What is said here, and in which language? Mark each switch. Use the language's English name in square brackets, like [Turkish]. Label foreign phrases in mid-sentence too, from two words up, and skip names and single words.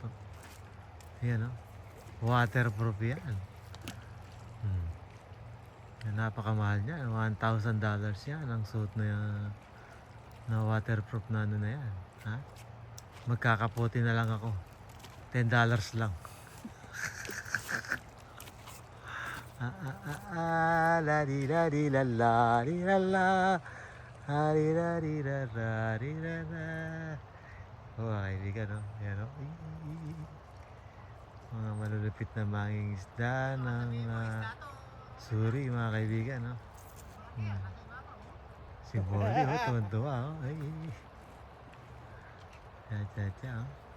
[Filipino] Ayan o. Waterproof yan. Yan, napakamahal niya. $1,000 yan ang suot na waterproof na na yan. Ha? Magkakaputi na lang ako. $10 lang. La di la di la la di la la. Hari hari rari rara. Oh, kaibigan, no? Yan, no? Mga malulupit na mangingisda ng suri, mga kaibigan, no? Si Bolly, oh, tuwan-tuwa, oh. Ay. Cha, oh.